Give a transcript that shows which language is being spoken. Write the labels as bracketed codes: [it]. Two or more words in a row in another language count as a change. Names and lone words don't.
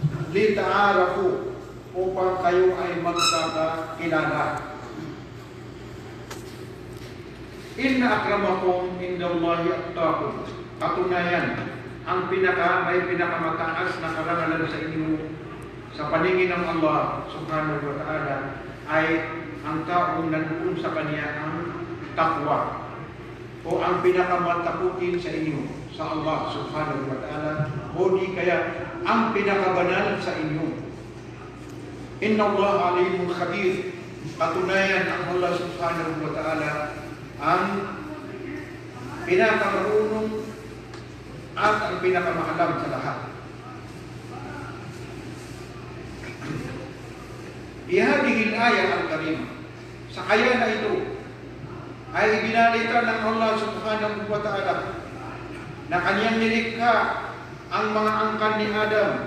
[tl] lita'arafu, upang kayo ay magkakakilala. [ar] إن أكرمكم عند الله أتقاكم. [tl] Katunayan, may pinakamataas na karangalan sa inyo sa paningin ng Allah [ar] سبحانه وتعالى [tl] ay ang taong nandoon sa kanya ang takwa, o ang pinakamatakutin sa inyo sa Allah [ar] سبحانه وتعالى, [tl] o di kaya ang pinakabanal sa inyo. [ar] إن الله عليم خبير. [tl] Katunayan, ang Allah [ar] سبحانه وتعالى [tl] ang pinakamarunong at ang pinakamaalam sa lahat. [ar] بهذه الآية الكريمة, [tl] sa kaya na ito ay ibinalita ng Allah [ar] سبحانه وتعالى [tl] na kanyang nilikha ang mga angkan ni Adam